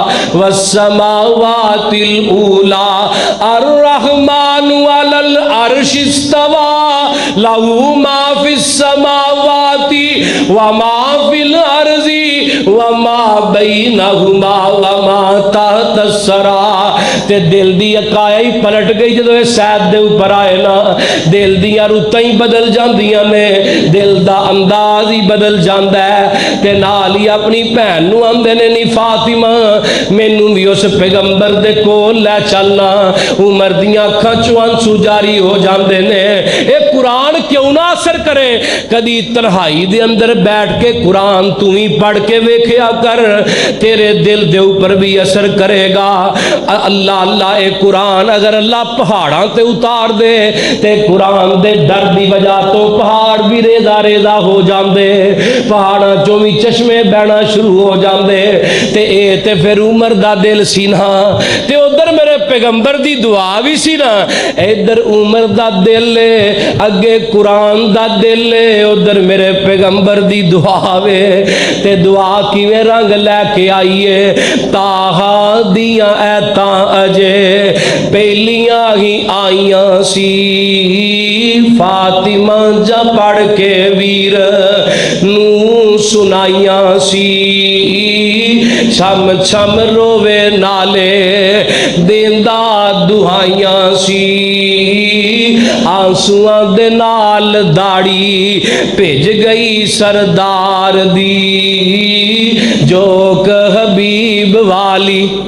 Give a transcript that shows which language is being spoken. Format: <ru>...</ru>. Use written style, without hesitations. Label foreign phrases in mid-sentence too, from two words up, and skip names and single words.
<ar>والسماوات العلی الرحمن علی العرش استوى له ما فی السماوات وما فی الارض وما بینہما وما تحت الثری۔</ar> <pa>تے دل دی اکائی پلٹ گئی جدو اس سید دے اوپر آئے نا، دل دیاں رتاں ہی بدل جاندیاں نے، دل دا انداز ہی بدل جاندا ہے، تے نال ہی اپنی بہن نو آندے نے نی فاطمہ مینوں بھی اس پیغمبر دے کول لے چلنا۔ عمر دیاں اکھاں چوں آنسو جاری ہو جاندے نے۔ اے قرآن کیوں نہ اثر کرے؟ کدی تنہائی دے اندر بیٹھ کے قرآن تو ہی پڑھ کے ویکھیا کر، تیرے دل دے اوپر بھی اثر کرے گا۔ اللہ اللہ اے قرآن اگر اللہ پہاڑاں تے اتار دے تے قرآن دے ڈر دی وجہ تو پہاڑ بھی ریزہ ریزہ ہو جاندے، پہاڑاں چوں بھی چشمے بہنا شروع ہو جاندے، تے اے تے پھر عمر دا دل سی نا، تے ادھر میرے پیغمبر دی دعا بھی سی نا، ادھر عمر دا دل ہے اگے قرآن دا دل ہے، ادھر میرے پیغمبر دی دعا وے، تے دعا کیویں رنگ لے کے آئیے؟ طٰہٰ دیاں ایتاں اجے پہلیاں ہی آئیاں سی، فاطمہ جا پڑھ کے ویر نو سنائیاں سی، چھم چھم روے نالے دیندا دہائیاں سی آنسوآں دے نال داڑھی بھج گئی سردار دی جوک حبیب والی.</pa>